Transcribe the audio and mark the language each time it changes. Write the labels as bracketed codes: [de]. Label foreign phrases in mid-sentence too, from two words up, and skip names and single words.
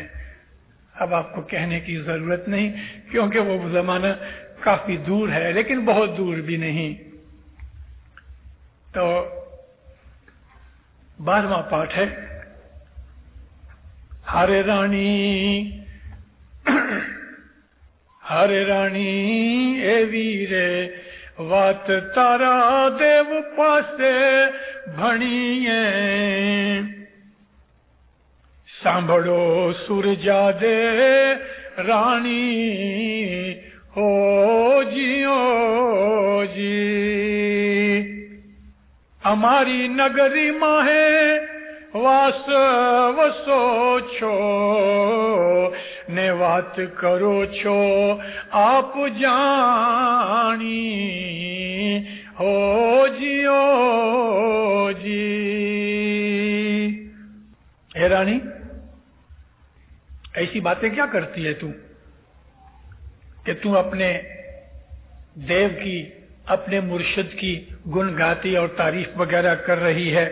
[ur] اب آپ کو کہنے کی ضرورت نہیں کیونکہ وہ زمانہ کافی دور ہے، لیکن بہت دور بھی نہیں۔ تو 12واں پاٹ ہے، [sd] ہر رانی ہر رانی اے ویرے وات تارا دیو پاسے بھنیے، سانبھڑو سورجا دے رانی ہو جیو جی، ہماری نگری ماہے واس وسو چھو نے وات کرو چھو آپ جانی ہو جیو جی۔ [ur] اے رانی، ایسی باتیں کیا کرتی ہے تو کہ تو اپنے دیو کی، اپنے مرشد کی گن گاتی اور تعریف وغیرہ کر رہی ہے؟